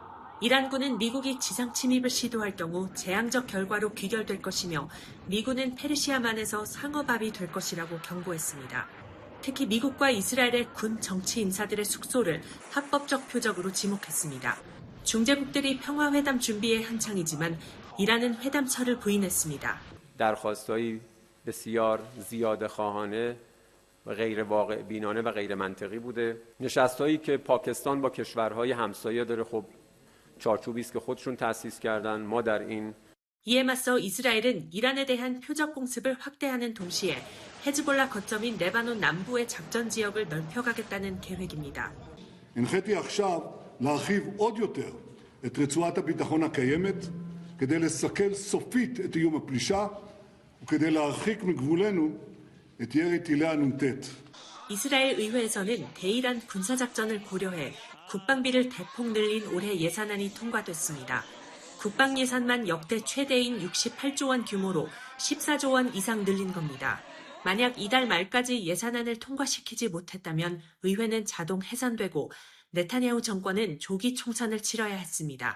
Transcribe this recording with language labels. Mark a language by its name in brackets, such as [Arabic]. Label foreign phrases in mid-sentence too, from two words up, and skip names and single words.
[Korean] 이란군은 미국이 지상 침입을 시도할 경우 재앙적 결과로 귀결될 것이며 미군은 페르시아만에서 상어밥이 될 것이라고 경고했습니다. 특히 미국과 이스라엘의 군 정치 인사들의 숙소를 합법적 표적으로 지목했습니다. 중재국들이 평화회담 준비에 한창이지만 이란은 회담설을 부인했습니다. [Persian] درخواست‌های بسیار زیاده‌خواهانه و غیر واقع بینانه و غیر منطقی بوده. نشست‌هایی که پاکستان با کشورهای همسایه داره خب چارچوبی است که خودشون تأسیس کردن. ما در این [Korean] 이에 맞서 이스라엘은 이란에 대한 표적 공습을 확대하는 동시에 헤즈볼라 거점인 레바논 남부의 작전 지역을 넓혀가겠다는 계획입니다. [Hebrew] הנחיתי עכשיו להרחיב עוד יותר את רצועת הביטחון הקיימת כדי לסכל סופית את איום הפלישה וכדי להרחיק מגבולנו את ירי טילי הנ"ט. [Korean] 이스라엘 의회에서는 대이란 군사작전을 고려해 국방비를 대폭 늘린 올해 예산안이 통과됐습니다. 국방 예산만 역대 최대인 68조 원 규모로 14조 원 이상 늘린 겁니다. 만약 이달 말까지 예산안을 통과시키지 못했다면 의회는 자동 해산되고 네타냐후 정권은 조기 총선을 치러야 했습니다.